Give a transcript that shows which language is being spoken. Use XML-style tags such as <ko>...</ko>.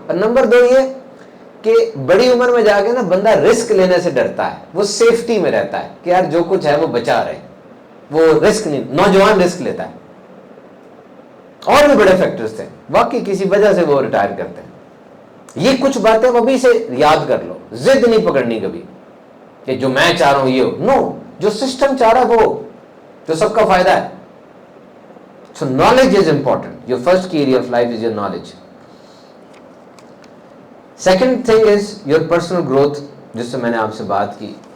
<ur>اور نمبر 2 یہ کہ بڑی عمر میں جا کے نا بندہ رسک لینے سے ڈرتا ہے, وہ سیفٹی میں رہتا ہے کہ یار جو کچھ ہے وہ بچا رہے, وہ رسک نہیں, نوجوان رسک لیتا ہے. اور بھی بڑے فیکٹرز تھے, واقعی کسی وجہ سے وہ ریٹائر کرتے ہیں. یہ کچھ باتیں ابھی سے یاد کر لو, ضد نہیں پکڑنی کبھی کہ جو میں چاہ رہا ہوں یہ ہو, نو, جو سسٹم چاہ رہا ہے وہ, جو سب کا فائدہ ہے.</ur> <en>So knowledge is important. Your first key area of life is your knowledge. Second thing is your personal growth,</en> <ur>جس سے میں نے آپ سے بات کی.</ur>